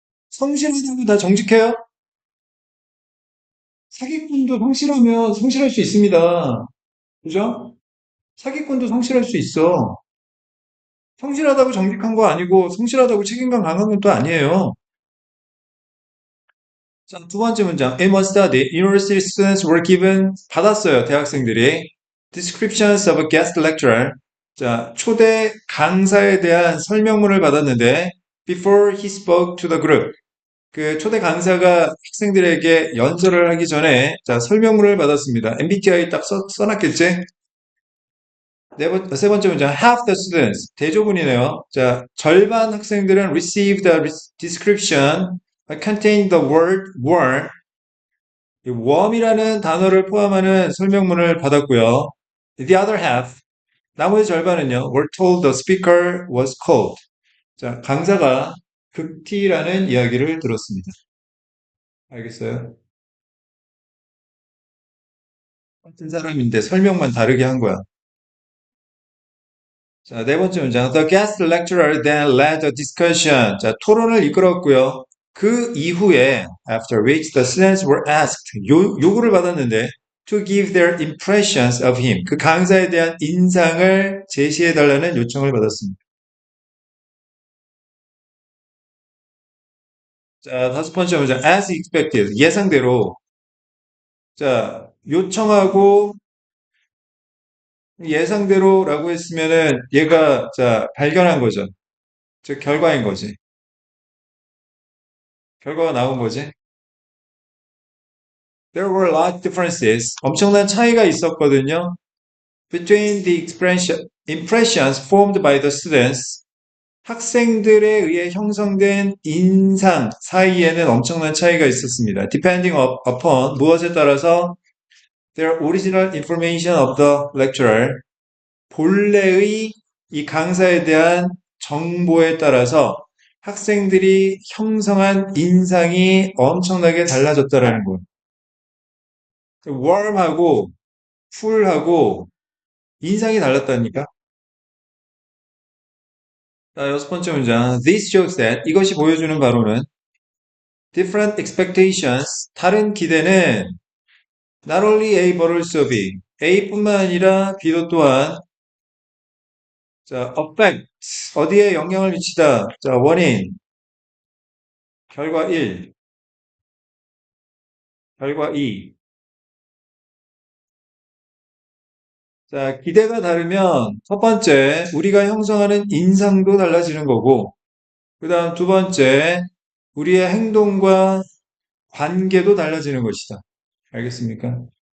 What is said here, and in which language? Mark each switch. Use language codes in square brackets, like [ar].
[ko] 성실하다고 다 정직해요? 사기꾼도 성실하면 성실할 수 있습니다. 그죠? 사기꾼도 성실할 수 있어. 성실하다고 정직한 거 아니고 성실하다고 책임감 강한 건 또 아니에요. 자, 두 번째 문장. [en] In one study, university students were given [ko] 받았어요. 대학생들이 [en] descriptions of a guest lecturer. [ko] 자, 초대 강사에 대한 설명문을 받았는데 before he spoke to the group. 그 초대 강사가 학생들에게 연설을 하기 전에 자, 설명문을 받았습니다. MBTI 딱 써놨겠지? 세 번째 문장. [en] Half the students. [ko] 대조문이네요. 자, 절반 학생들은 [en] received a description containing the word were. [ko] 이 warm이라는 단어를 포함하는 설명문을 받았고요. [en] The other half. [ko] 나머지 절반은요. [en] were told the speaker was cold. [ko] 자, 강사가 극티라는 이야기를 들었습니다. 알겠어요? 같은 사람인데 설명만 다르게 한 거야. 자, 네 번째 문장. [en] The guest lecturer then led a discussion. [ko] 자, 토론을 이끌었고요. 그 이후에, [en] after which the students were asked, [ko] 요구를 받았는데, [en] to give their impressions of him. [ko] 그 강사에 대한 인상을 제시해달라는 요청을 받았습니다. 자, 다섯 번째 문장. [en] As expected. [ko] 예상대로. 자, 요청하고 예상대로라고 했으면은 얘가, 자, 발견한 거죠. 즉, 결과인 거지. 결과가 나온 거지. [en] There were a lot of differences. [ko] 엄청난 차이가 있었거든요. [en] Between the impressions formed by the students. [ko] 학생들에 의해 형성된 인상 사이에는 엄청난 차이가 있었습니다. [en] Depending upon [ko] 무엇에 따라서 [en] their original information of the lecturer. [ko] 본래의 이 강사에 대한 정보에 따라서 학생들이 형성한 인상이 엄청나게 달라졌다라는 거예요. warm하고 cool하고 인상이 달랐다니까. 자, 여섯 번째 문장. [en] This shows that [ko] 이것이 보여주는 바로는 [en] different expectations [ko] 다른 기대는 [en] not only A but also B [ko] A뿐만 아니라 B도 또한 자, [en] affect [ko] 어디에 영향을 미치다. 자, 원인 결과 1 결과 2 자, 기대가 다르면 첫 번째 우리가 형성하는 인상도 달라지는 거고 그 다음 두 번째 우리의 행동과 관계도 달라지는 것이다. 알겠습니까?